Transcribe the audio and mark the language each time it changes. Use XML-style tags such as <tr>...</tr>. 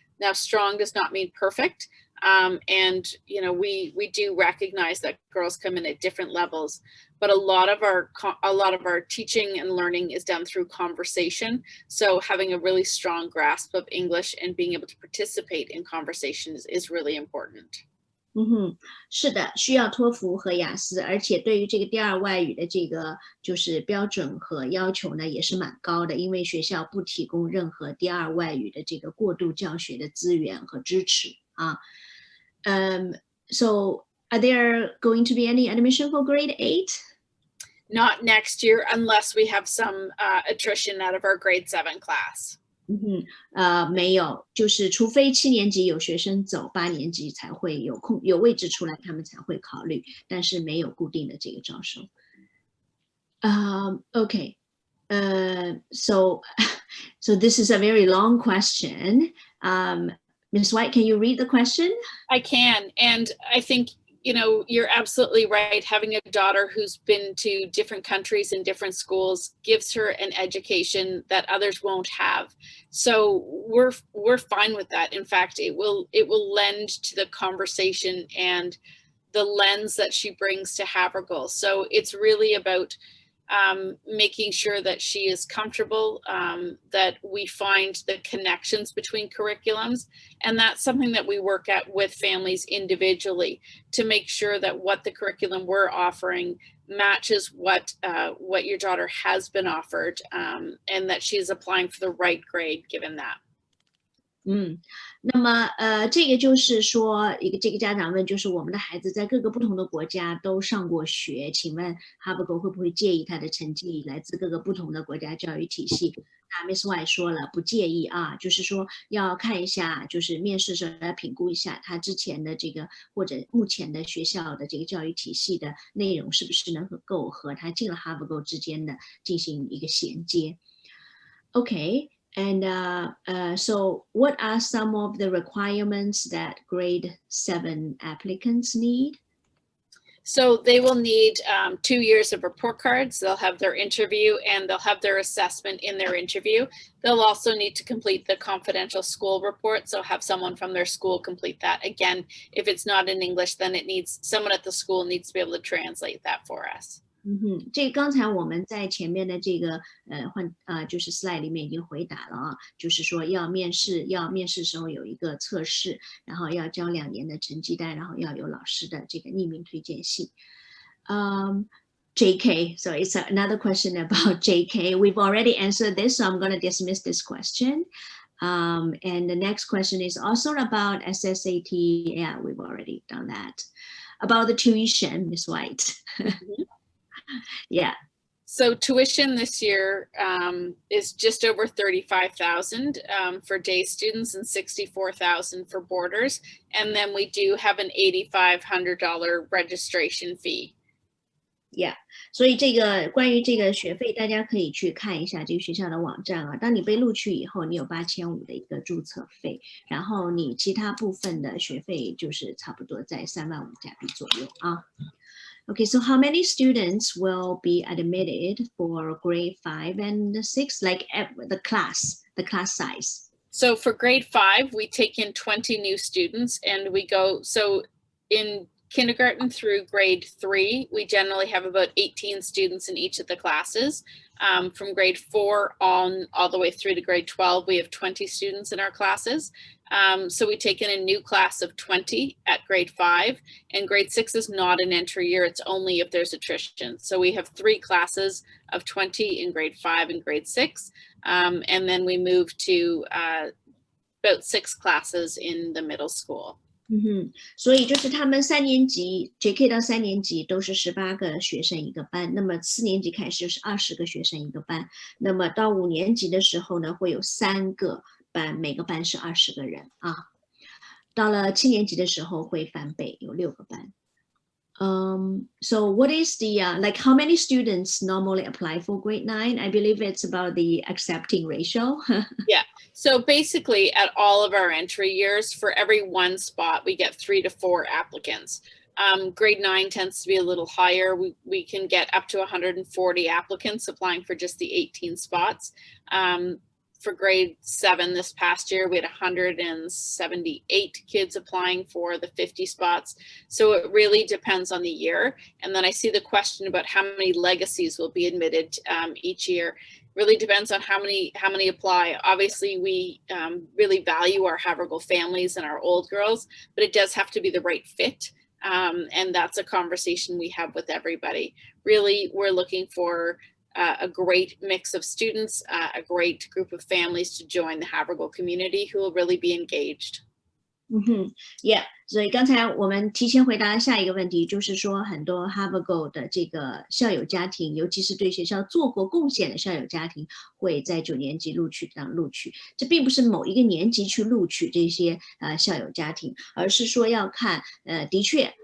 <en>Now, strong does not mean perfect. And you know, we do recognize that girls come in at different levels, but a lot of our teaching and learning is done through conversation. So having a really strong grasp of English and being able to participate in conversations is really important.</en> <zh>是的，需要托福和雅思，而且对于这个第二外语的这个就是标准和要求呢，也是蛮高的，因为学校不提供任何第二外语的这个过渡教学的资源和支持啊。</zh> <en>So are there going to be any admission for grade 8? Not next year, unless we have some attrition out of our grade 7 class.</en> <zh>没有，就是除非7年级有学生走，8年级才会有位置出来，他们才会考虑，但是没有固定的这个招收。</zh> <en>Okay, so this is a very long question. Ms. White, can you read the question? I can, and I think you're absolutely right. Having a daughter who's been to different countries and different schools gives her an education that others won't have. So we're fine with that. In fact, it will lend to the conversation and the lens that she brings to Havergal. So it's really about making sure that she is comfortable, that we find the connections between curriculums. And that's something that we work at with families individually to make sure that what the curriculum we're offering matches what your daughter has been offered, and that she is applying for the right grade given that.</en> <zh>那么这个就是说这个家长问，就是我们的孩子在各个不同的国家都上过学，请问 Havergal 会不会介意他的成绩来自各个不同的国家教育体系？那 Miss White 说了不介意啊，就是说要看一下，就是面试时候要评估一下他之前的这个或者目前的学校的这个教育体系的内容是不是能够和他进了 Havergal 之间的进行一个衔接。</zh> <en>Okay.And so what are some of the requirements that grade 7 applicants need? So they will need 2 years of report cards. They'll have their interview and they'll have their assessment in their interview. They'll also need to complete the confidential school report. So have someone from their school complete that. Again, if it's not in English, then it needs someone at the school needs to be able to translate that for us.</en> <zh>这刚才我们在前面的这个就是 slide 里面已经回答了啊，就是说要面试时候有一个测试，然后要交2年的成绩单，然后要有老师的这个匿名推荐信。</zh> <en>JK, so it's another question about JK. We've already answered this, so I'm going to dismiss this question. And the next question is also about SSAT. Yeah, we've already done that. About the tuition, Ms. White. Yeah. So tuition this year is just over $35,000 for day students and $64,000 for boarders. And then we do have an $8,500 registration fee. Yeah.</en> <zh>所以这个关于这个学费，大家可以去看一下这个学校的网站啊。当你被录取以后，你有8500的一个注册费，然后你其他部分的学费就是差不多在35000加币左右啊。</zh> <en>Okay, so how many students will be admitted for grade 5 and 6, like the class size? So for grade 5, we take in 20 new students and we go, so in kindergarten through grade 3, we generally have about 18 students in each of the classes. From grade 4 on all the way through to grade 12, we have 20 students in our classes. So we take in a new class of 20 at grade 5, and grade 6 is not an entry year. It's only if there's attrition. So we have 3 classes of 20 in grade 5 and grade 6. And then we move to about 6 classes in the middle school.</en> <zh>所以就是他们3年级 JK 到3年级都是18个学生一个班，那么4年级开始就是20个学生一个班，那么到5年级的时候呢，会有3个班，每个班是20个人啊。到了7年级的时候会翻倍，有6个班。</zh> <en>So what is the like how many students normally apply for grade 9? I believe it's about the accepting ratio. Yeah. So basically at all of our entry years, for every 1 spot, we get 3 to 4 applicants. Grade 9 tends to be a little higher. We can get up to 140 applicants applying for just the 18 spots. For grade 7 this past year, we had 178 kids applying for the 50 spots. So it really depends on the year. And then I see the question about how many legacies will be admitted each year. Really depends on how many apply. Obviously, we really value our Havergal families and our old girls, but it does have to be the right fit. And that's a conversation we have with everybody. Really, we're looking for a great mix of students, a great group of families to join the Havergal community who will really be engaged.</en> <zh>Yeah, 所以刚才我们提前回答下一个问题，就是说很多 Havergal 的这个校友家庭，尤其是对学校做过贡献的校友家庭，会在9年级录取。这并不是某一个年级去录取这些校友家庭，而是说要看的确</zh>